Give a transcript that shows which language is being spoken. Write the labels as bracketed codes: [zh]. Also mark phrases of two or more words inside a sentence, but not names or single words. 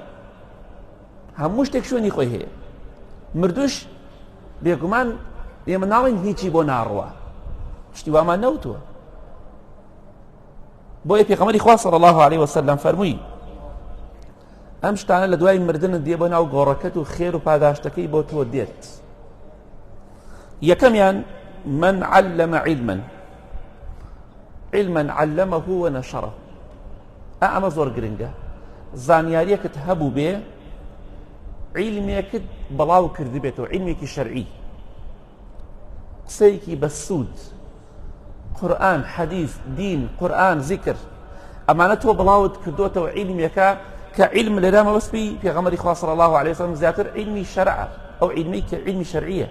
[ckb] هەموو شتێک شوێنی خۆی هەیە. مردوش بێگومان ئێمە ناڵێن هیچی بۆ ناڕوە، شتی وامان نەوتووە. بۆیە پێغەمبەری خوا [ar] صلی الله علیه وسلم [ckb] فەرمووی ئەم شتانە لە دوای مردنت دێ بۆ ناو گۆڕەکەت و خێر و پاداشتەکەی بۆ تۆ دێت. [ar] یەکەمیان من علم علما علمه ونشره. [ckb] ئەمە زۆر گرنگە. زانیاریەکت هەبوو بێ، عیلمێکت بەڵاو کردی بێتەوە، عیلمێکی شەرعی، قسەیەکی بەسوود، قورئان، حەدیث، دین، قورئان، زیکر، ئەمانە تۆ بڵاوت کردوتەوە عیلمێکە کە عیلم لەرامە بەسپی پێغەمبەری خوا [ar] صلی الله علیه وسلم [ckb] زیاتر عیلمی شەرعە، ئەو عیلمەی کە عیلمی شەرعیە.